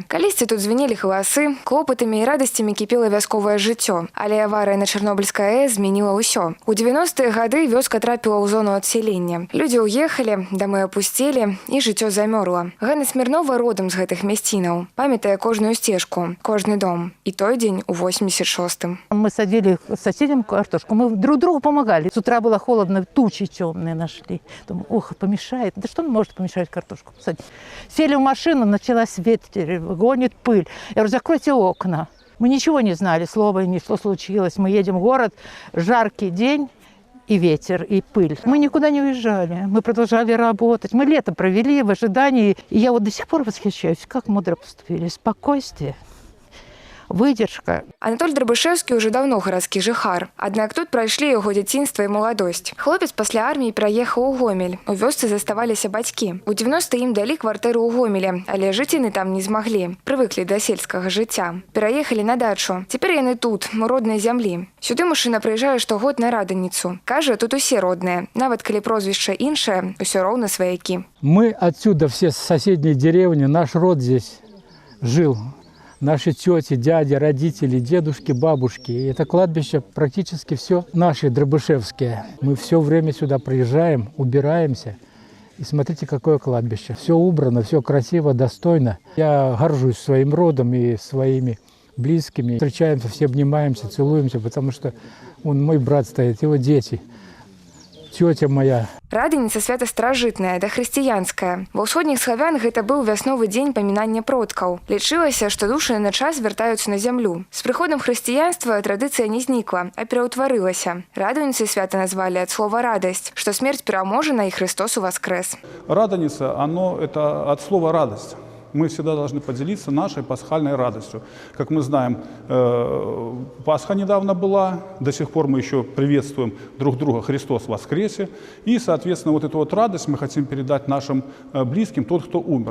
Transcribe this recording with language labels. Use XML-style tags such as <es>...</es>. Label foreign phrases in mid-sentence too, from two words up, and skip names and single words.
<be>Калісьці тут звенелі галасы, клопатамі і радасцямі кіпела вясковае жыццё. Але аварыя на Чарнобыльскай АЭС змяніла ўсё. У 90-е гады вёска трапіла ў зону адселення. Людзі ўехалі, дамы апусцелі і жыццё замёрла. Ганна Смірнова родам з гэтых мясцінаў. Памятае кожную сцежку, кожны дом. І той дзень у 86-м.</be> <ru>Мы садили с соседям картошку, мы друг другу помогали. С утра было холодно, тучи темные нашли. Думаю, ох, помешает. Да что может помешать картошку посадить? Сели в машину, началась ветер, гонит пыль. Я говорю, закройте окна. Мы ничего не знали, слова ни что случилось. Мы едем в город, жаркий день и ветер, и пыль. Мы никуда не уезжали, мы продолжали работать. Мы лето провели в ожидании. И я вот до сих пор восхищаюсь, как мудро поступили. Спокойствие. Выдержка.</ru> <be>Анатоль Драбышэўскі ўжо даўно гарадскі жыхар. Аднак тут прайшлі яго дзяцінства і маладосць. Хлопец пасля арміі пераехаў у Гомель. У вёсцы заставаліся бацькі. У 90-е ім далі кватэру ў Гомелі, але жыць яны там не змаглі. Прывыклі да сельскага жыцця. Пераехалі на дачу. Цяпер яны тут, у роднай зямлі. Сюды мужчына прыязджае штогод на раданіцу. Кажа, тут усе родныя. Нават калі прозвішча іншае, усё роўна сваякі.</be> <ru>Мы отсюда все с соседней деревни, наш род здесь жил. Наши тети, дяди, родители, дедушки, бабушки. И это кладбище практически все наши, драбышевские. Мы все время сюда приезжаем, убираемся. И смотрите, какое кладбище. Все убрано, все красиво, достойно. Я горжусь своим родом и своими близкими. Встречаемся, все обнимаемся, целуемся, потому что он, мой брат стоит, его дети. Тетя моя.</ru> <be>Раданіца свята старажытная, дахрысціянская. Ва ўсходніх славян гэта быў вясновы дзень памінання продкаў. Лічылася, што душы на час вяртаюцца на зямлю. З прыходам хрысціянства традыцыя не знікла, а пераўтварылася. Раданіцай свята назвалі ад слова радасць, што смерць пераможана і Христос уваскрэс. Раданіца,</be> <ru>это от слова радость. Мы всегда должны поделиться нашей пасхальной радостью. Как мы знаем, Пасха недавно была, до сих пор мы еще приветствуем друг друга «Христос воскресе». И, соответственно, вот эту вот радость мы хотим передать нашим близким, тот, кто умер.</ru>